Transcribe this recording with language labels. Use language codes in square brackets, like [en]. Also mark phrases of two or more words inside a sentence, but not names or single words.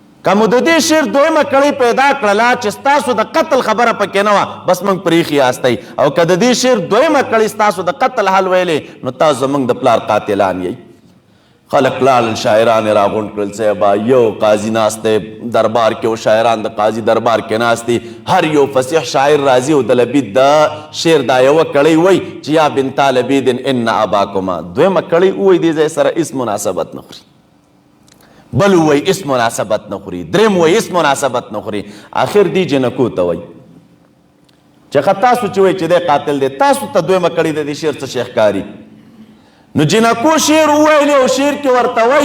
[ps] کوم د دې شعر دویمه کړۍ پیدا کړله چې ستاسو د قتل خبره پکې نه وه بس موږ پرېښي یاستئ او که د دې شعر دویمه کړۍ ستاسو د قتل حل ویلې نو تاسو زموږ د پلار قاتلان یئ. خلک لاړل شاعران یې راغونډ کړل صاحبه یو قاضي ناست دی دربار کې او شاعران د قاضي دربار کې ناست دي هر یو فصیح شاعر راځي او د لبید د شعر دا یوه کړۍ وایي چې [ar] یا بنتا لبید ان اباکما [ps] دویمه کړۍ ووایي دې ځای سره هېڅ مناسبت نه خوري بل وایي هېڅ مناسبت نه خوري درېم وایي هېڅ مناسبت نه خوري آخر دی جنکو ته وایي چې ښه تاسو چې وایي چې دی قاتل دی تاسو ته دویمه کړۍ د دې شعر څه شی ښکاري نو جنکو شعر وویلی او شعر کې ورته وایي